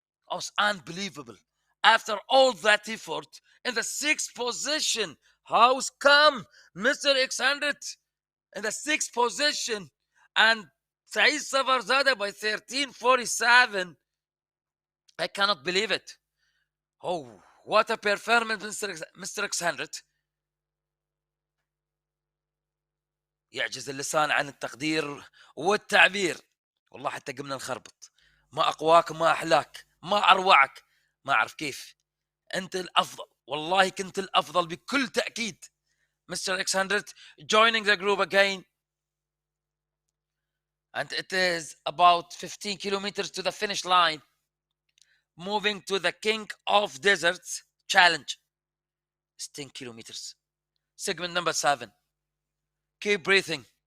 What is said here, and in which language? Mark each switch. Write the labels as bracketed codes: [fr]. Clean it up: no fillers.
[en] Oh, it's unbelievable. After all that effort, in the 6th position, how's come Mr. X100 in the 6th position and Said Savarzada by 13:47? I cannot believe it. Oh, what a performance, Mr. X100. [ar] يعجز اللسان عن التقدير والتعبير. والله حتى قمنا نخربط. ما أقواك، ما أحلاك، ما أروعك، ما أعرف كيف. أنت الأفضل. والله كنت الأفضل بكل تأكيد. [en] Mr. X100 joining the group again. And it is about 15 kilometers to the finish line. Moving to the King of Deserts challenge. It's 10 kilometers. Segment number 7. Keep breathing.